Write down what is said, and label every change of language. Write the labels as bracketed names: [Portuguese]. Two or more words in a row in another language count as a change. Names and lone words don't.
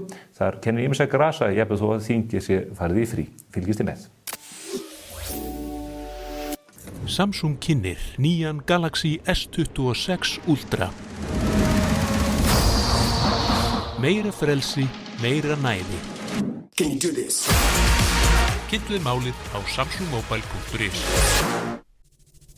[Icelandic] Þar kennir ýmissa grasa, jafnvel þó að þingið sé farið í frí. Fylgist þið með. Samsung kynnir nýjan Galaxy S26 Ultra. Meira frelsi, meira næði. [English] Can you do this? [Icelandic] Kynnt við málið á samsungmobile.is.